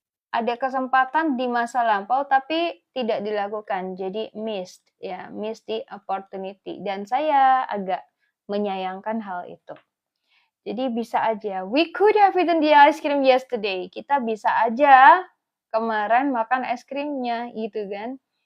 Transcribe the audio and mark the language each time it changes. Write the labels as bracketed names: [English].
[Indonesian] ada kesempatan di masa lampau tapi tidak dilakukan. [English] Jadi missed ya, missed the opportunity. [Indonesian] Dan saya agak menyayangkan hal itu. Jadi bisa aja, [English] we could have eaten the ice cream yesterday. [Indonesian] Kita bisa aja kemarin makan es krimnya gitu kan.